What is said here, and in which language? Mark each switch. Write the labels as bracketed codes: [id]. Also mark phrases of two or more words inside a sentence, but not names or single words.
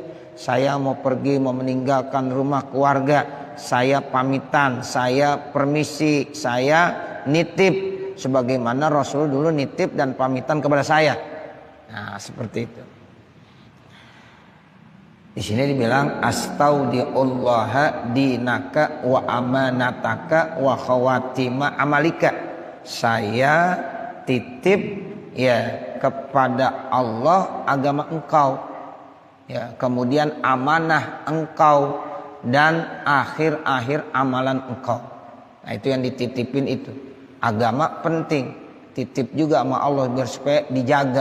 [id] Saya mau pergi, mau meninggalkan rumah keluarga, saya pamitan, saya permisi, saya nitip sebagaimana Rasul dulu nitip dan pamitan kepada saya. Nah, seperti itu. Di sini dibilang [ar] أستودع الله دينك وأمانتك وخواتيم عملك. [id] Saya titip ya kepada Allah agama engkau. Ya, kemudian amanah engkau dan akhir-akhir amalan engkau. Nah, itu yang dititipin itu. Agama penting, titip juga sama Allah biar supaya dijaga.